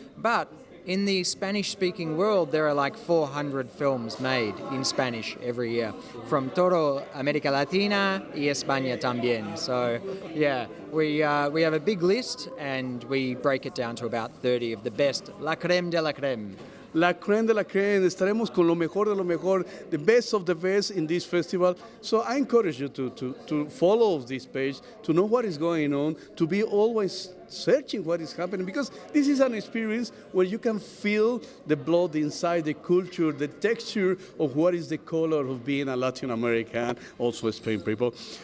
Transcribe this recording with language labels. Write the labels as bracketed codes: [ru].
[en] But in the Spanish-speaking world, there are like 400 films made in Spanish every year, from [es] todo América Latina y España también. [en] So, yeah, we have a big list, and we break it down to about 30 of the best, la crème de la crème. La crème de la crème, [es] estaremos con lo mejor [en] de lo mejor, the best of the best in this festival. So I encourage you to follow this page, to know what is going on, to be always searching what is happening, because this is an experience where you can feel the blood inside, the culture, the texture of what is the color of being a Latin American, also Spain people.